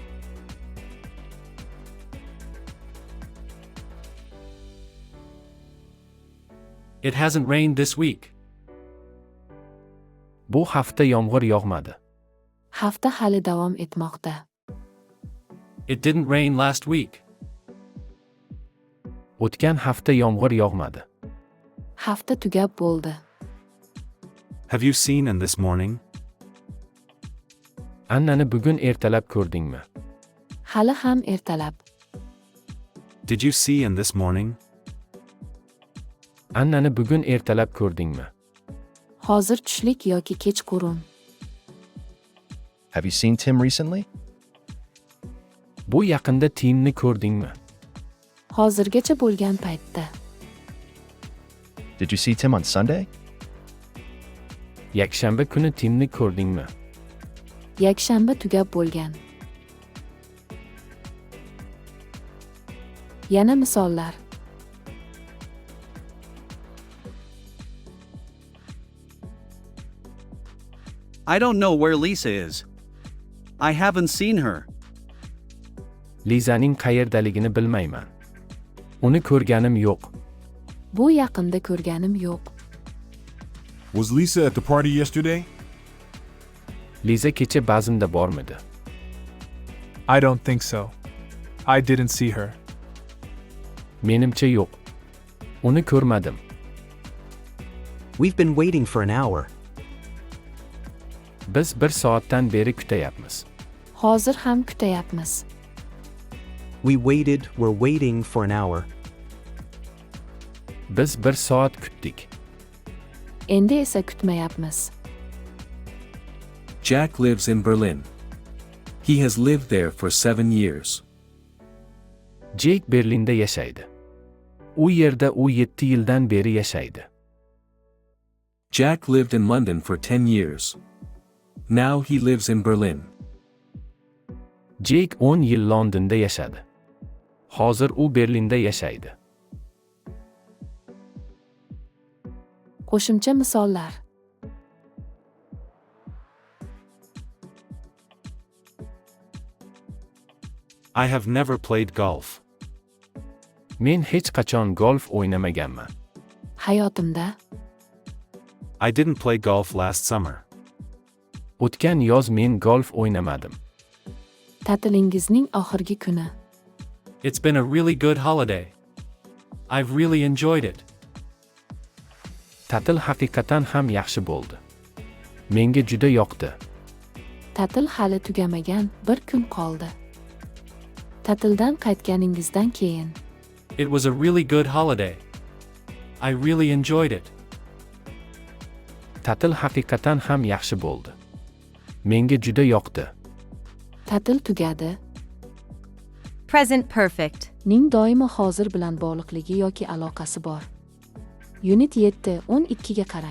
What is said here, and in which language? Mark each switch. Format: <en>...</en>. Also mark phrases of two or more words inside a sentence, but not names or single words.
<en>It hasn't rained this week.</en> <uz>Bu hafta yomg'ir yog'madi. Hafta hali davom etmoqda.</uz> <en>It didn't rain last week.</en> <uz>O'tgan hafta yomg'ir yog'madi. Hafta tugab bo'ldi.</uz> <en>Have you seen Ann this morning?</en> <uz>Annani bugun ertalab ko'rdingmi? Hali ham ertalab.</uz> <en>Did you see Ann this morning?</en> <uz>Annani bugun ertalab ko'rdingmi? Hozir tushlik yoki kechqurun.</uz> <en>Have you seen Tim recently?</en> <uz>Bu yaqinda Timni ko'rdingmi? Hozirgacha bo'lgan paytda.</uz> <en>Did you see Tim on Sunday?</en> <uz>Yakshanba kuni Timni ko'rdingmi? Yakshanba tugab bo'lgan. Yana misollar.</uz> <en>I don't know where Lisa is. I haven't seen her.</en> <uz>Lizaning qayerdaligini bilmayman. Uni ko'rganim yo'q. Bu yaqinda ko'rganim yo'q.</uz> <en>Was Lisa at the party yesterday?</en> <uz>Liza kecha bazmda bormidi?</uz> <en>I don't think so. I didn't see her.</en> <uz>Menimcha yo'q. Uni ko'rmadim.</uz> <en>We've been waiting for an hour.</en> <uz>Biz 1 soatdan beri kutayapmiz. Hozir ham kutayapmiz.</uz> <en>We're waiting for an hour.</en> <uz>Biz 1 soat kutdik. Endi esa kutmayapmiz.</uz> <en>Jack lives in Berlin. He has lived there for 7 years.</en> <uz>Jake Berlinda yashaydi. U yerda u 7 yildan beri yashaydi.</uz> <en>Jack lived in London for 10 years. Now he lives in Berlin.</en> <uz>Jake 10 yil Londonda yashadi. Hozir u Berlinda yashaydi. Qo'shimcha misollar.</uz> <en>I have never played golf.</en> <uz>Men hech qachon golf o'ynamaganman. Hayotimda</uz> <en>I didn't play golf last summer.</en> <uz>O'tgan yoz men golf o'ynamadim. ta'tilingizning oxirgi kuni.</uz> <en>It's been a really good holiday. I've really enjoyed it.</en> <uz>Ta'til haqiqatan ham yaxshi bo'ldi. Menga juda yoqdi. Ta'til hali tugamagan, bir kun qoldi. Ta'tildan qaytganingizdan keyin.</uz> <en>It was a really good holiday. I really enjoyed it.</en> <uz>Ta'til haqiqatan ham yaxshi bo'ldi. Menga juda yoqdi. Ta'til tugadi.</uz> <en>Present perfect.</en> <uz>Ning doimo hozir bilan bog'liqligi yoki aloqasi bor. Unit 7:12 ga qarang.</uz>